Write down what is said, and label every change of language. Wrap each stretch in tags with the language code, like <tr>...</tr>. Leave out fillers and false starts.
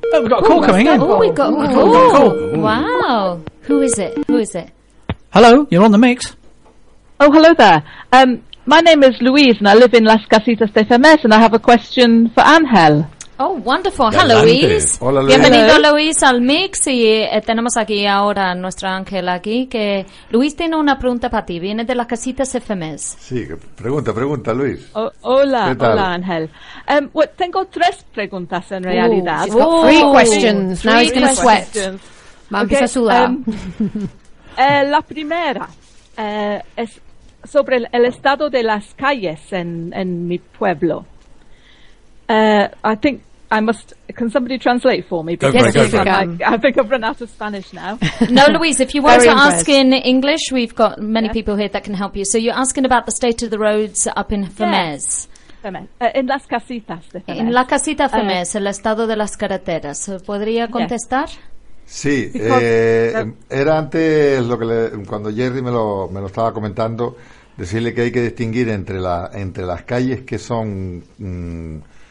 <en>Oh, we've got a call coming in. Oh, we've got a call. Ooh. Wow. Who is it? Hello, you're on the mix. Oh, hello there. My name is Louise, and I live in Las Casitas de Femes, and I have a question for Angel. Oh, wonderful. Hello, Luis.</en> <es>Hola, Luis. Bienvenido, Luis, al mix. Y tenemos aquí ahora a nuestro ángel aquí. Que Luis tiene una pregunta para ti. Viene de las casitas FMS. Sí, pregunta, Luis. Hola, Ángel.</es> <en>Well,</en> <es>tengo tres preguntas en realidad.</es> <en>Ooh, she's got three questions. Now he's going to sweat. Mampis azulá.</en> <es>La primera es sobre el estado de las calles en mi pueblo.</es> <en>I think I must... Can somebody translate for me? Because I think I've run out of Spanish now. No, Louise, if you want to ask in English, we've got many people here that can help you. So you're asking about the state of the roads up in Femes. Yes. In Las Casitas de Femes.</en> <es>In La Casita Femes, el estado de las carreteras. ¿Podría contestar? Sí. Era antes lo que cuando Jerry me lo estaba comentando, decirle que hay que distinguir entre las calles que son...</es>